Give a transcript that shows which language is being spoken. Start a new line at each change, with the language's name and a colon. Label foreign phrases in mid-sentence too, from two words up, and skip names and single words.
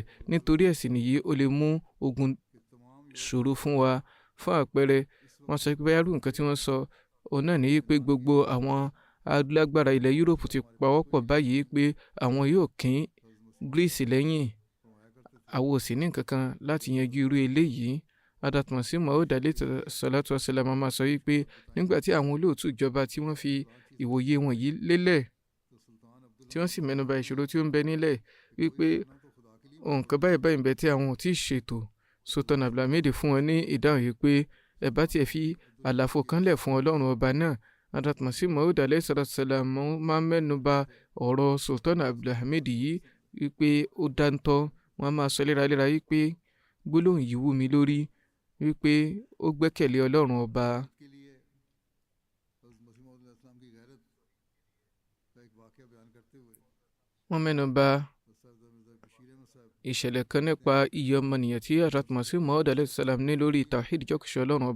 Yoruba: Nítorí ẹ̀sìn nìyí ó lè mú ogun ṣòro fún wa. Fún àpẹẹrẹ, wọ́n sọ pé báyà rú nǹkan tí wọ́n sọ òun náà ní pé gbogbo àwọn alágbára ilẹ̀ Yúróòpù ti pawọ́pọ̀ báyìí pé àwọn yóò kín Greece lẹ́yìn. Àwọn ò sì ní nǹkan kan láti yanjú irú eléyìí. Hadrat Masih Maud
Arabic: عليه الصلاة والسلام
Yoruba: máa sọ wípé nígbà tí àwọn olóòtú ìjọba tí wọ́n fi ìwòye wọn yìí lélẹ̀, tí wọ́n sì mẹ́nuba ìṣòro tí ó ń bẹ nílẹ̀ wípé ohun kan báyìí ń bẹ tí àwọn ò tí ì ṣètò. Sultan Abdulhamid fún wọn ní ìdáhùn yìí pé ẹ bá tiẹ̀ fi àlàfo kan lẹ̀ fún Ọlọ́run ọba náà. Hadrat Masih Maud
Arabic: عليه الصلاة والسلام
Yoruba: máa mẹ́nuba ọ̀rọ̀ Sultan Abdulhamid yìí wípé ó dáńtọ́. Wọ́n máa sọ léraléra wípé gbólóhùn yìí wú mi lórí, wípé ó gbẹ́kẹ̀lé Ọlọ́run ọba. Wọ́n mẹ́nuba ìṣẹ̀lẹ̀ kan nípa iye ọmọnìyàn tí Hadrat Masih Maud
Arabic: عليه السلام
Yoruba: ní lórí tawhid jọ́kìṣọ́ Ọlọ́run ọba.